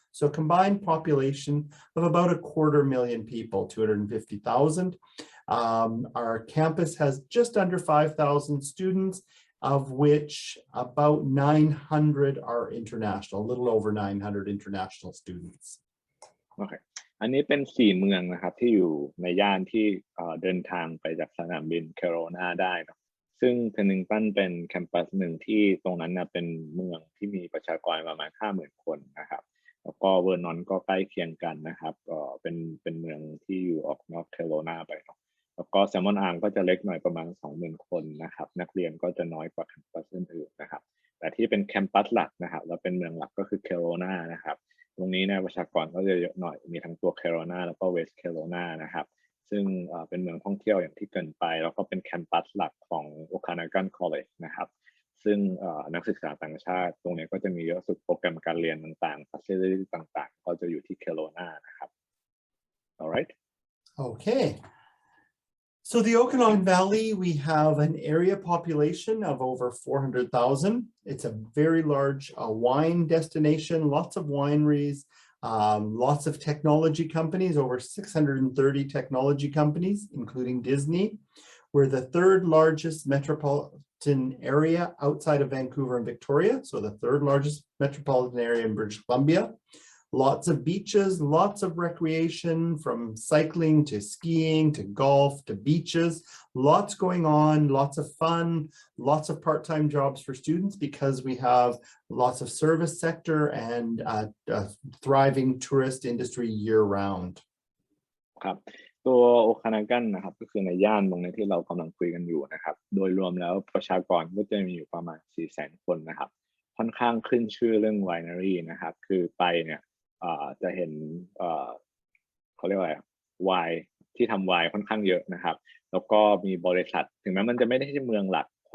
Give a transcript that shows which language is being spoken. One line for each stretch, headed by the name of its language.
English: So combined population of about 250,000 people, 250,000. Our campus has just under 5,000 students, of which about 900 are international, a little over 900 international students. Okay.
Thai: อันนี้เป็น4เมืองนะครับที่อยู่ในย่านที่เดินทางไปจากสนามบินแคโรนาได้นะซึ่งเพนนิงตันเป็นแคมปัสหนึ่งที่ตรงนั้นนะเป็นเมืองที่มีประชากรประมาณ 50,000 คนนะครับแล้วก็เวอร์นอนก็ใกล้เคียงกันนะครับก็เป็นเมืองที่อยู่ออกนอกแคโรนาไปเนาะแล้วก็แซมมอนอาร์มก็จะเล็กหน่อยประมาณ 20,000 คนนะครับนักเรียนก็จะน้อยกว่าแคมปัสอื่นๆนะครับแต่ที่เป็นแคมปัสหลักนะครับแล้วเป็นเมืองหลักก็คือแคโรนานะครับ รงนี้เนี่ยประชากรก็จะเยอะหน่อยมีทั้งตัว Kelowna แล้วก็ West Kelowna นะครับซึ่งเป็นเมืองท่องเที่ยวอย่างที่เกริ่นไปแล้วก็เป็นแคมปัสหลักของ Okanagan College นะครับซึ่งนักศึกษาต่างชาติตรงนี้ก็จะมีเยอะสุดโปรแกรมการเรียนต่างๆ facility ต่างๆก็จะอยู่ที่ Kelowna นะครับ alright
English: Okay. So the Okanagan Valley, we have an area population of over 400,000. It's a very large wine destination, lots of wineries, lots of technology companies, over 630 technology companies, including Disney. We're the third largest metropolitan area outside of Vancouver and Victoria, so the third largest metropolitan area in British Columbia. Lots of beaches, lots of recreation, from cycling to skiing to golf to beaches, lots going on, lots of fun, lots of part-time jobs for students because we have lots of service sector and a thriving tourist industry year-round.
Thai: ครับตัวโอคานากันนะครับก็คือในย่านตรงนี้ที่เรากำลังคุยกันอยู่นะครับโดยรวมแล้วประชากรก็จะมีอยู่ประมาณ 400,000 คนนะครับค่อนข้างขึ้นชื่อเรื่องไวนารีนะครับคือไปเนี่ยจะเห็นเขาเรียกว่าอะไรไวน์ที่ทำไวน์ค่อนข้างเยอะนะครับแล้วก็มีบริษัทถึงแม้มันจะไม่ได้ใช่เมืองหลัก